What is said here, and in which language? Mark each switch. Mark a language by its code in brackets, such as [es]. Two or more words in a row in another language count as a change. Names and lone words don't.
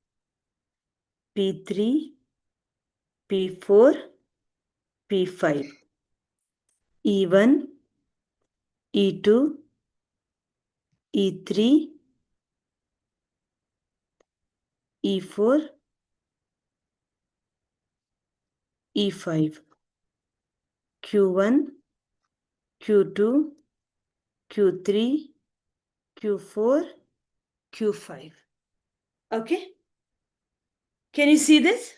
[en] P3, P4, P5, E1, E2, E3, E4, E5, Q1, Q2, Q3, Q4, Q5. Okay? Can you see this?